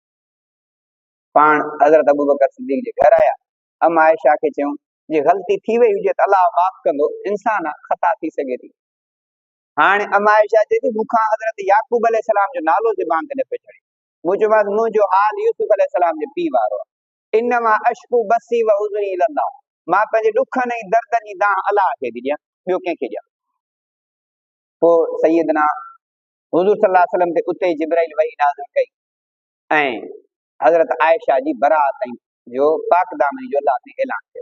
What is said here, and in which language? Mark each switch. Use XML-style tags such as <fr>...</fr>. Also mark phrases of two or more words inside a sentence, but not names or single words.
<sd>पाण हज़रत अबू बकर सिद्दीक़ जे घर आया, अमा आयशा खे चयूं जे ग़लती थी वई हुजे त अल्लाह माफ़ कंदो, इंसान आहे, ख़ता थी सघे थी। हाणे अमा आयशा चए थी मूंखां हज़रत याकूब अलैहिस्सलाम जो नालो ज़बान ते न पियो चढ़े, मूं चयोमांसि मुंहिंजो हाल यूसुफ अलैहिस्सलाम जे पीउ वारो आहे,</sd> <ar>إنما أشكو بثي وحزني إلى الله,</ar> <sd>मां पंहिंजे ॾुखनि ऐं दर्दनि जी दाह अल्लाह खे थी ॾियां, ॿियो कंहिंखे ॾियां। पोइ सैयदना हुजूर</sd> <ar>صلى الله عليه وسلم</ar> <sd>ते उते जिब्राइल वही नाज़िल कई ऐं हज़रत आयशा जी बरात जो पाक दामनी जो अल्लाह ने ऐलान कयो।</sd>